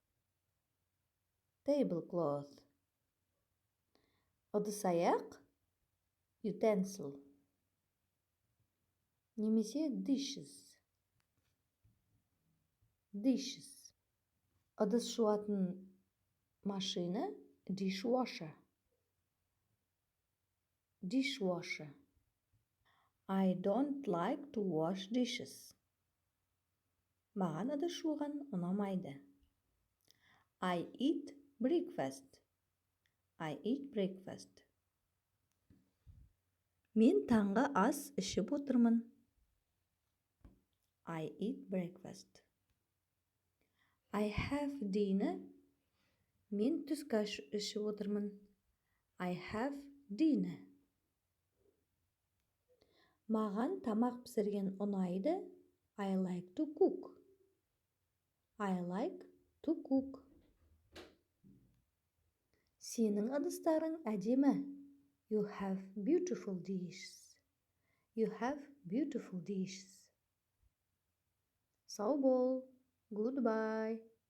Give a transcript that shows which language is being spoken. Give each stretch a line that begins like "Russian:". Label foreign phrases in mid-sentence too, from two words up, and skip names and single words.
English: Tablecloth.
Kazakh: Ыдыс-аяқ, utensil.
English: Немесе dishes. Dishes.
Kazakh: Ыдыс жуатын машина,
English: dishwasher. Dishwasher. I don't like to wash dishes.
Kazakh: Маған ыдыс жуған ұнамайды.
English: I eat breakfast. I eat breakfast.
Kazakh: Мен таңғы ас ішіп отырмын.
English: I eat breakfast. I have dinner.
Kazakh: Мен түскі ас ішіп отырмын.
English: I have dinner.
Kazakh: Маған тамақ пісірген ұнайды.
English: I like to cook. I like to cook.
Kazakh: Сенің ыдыстарың әдемі.
English: You have beautiful dishes. You have beautiful dishes.
Kazakh: Сау бол. Goodbye.